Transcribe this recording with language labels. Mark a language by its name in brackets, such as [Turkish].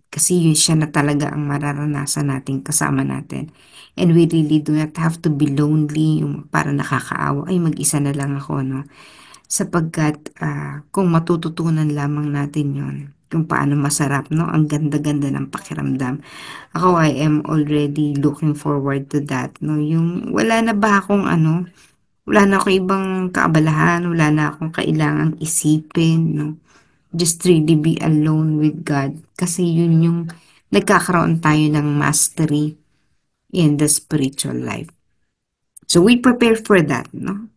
[Filipino] Kasi yun siya na talaga ang mararanasan natin kasama natin. [English] And we really do not have to be lonely, [Filipino] yung para nakakaawa, ay mag-isa na lang ako, no? Sapagkat kung matututunan lamang natin yon kung paano masarap, no? Ang ganda-ganda ng pakiramdam. [English] Ako, I am already looking forward to that, no? [Filipino] Yung wala na ba akong wala na akong ibang kaabalahan, wala na akong kailangang isipin, no? [English] Just really be alone with God. [Filipino] Kasi yun yung nagkakaroon tayo ng [English] mastery in the spiritual life. So we prepare for that, no?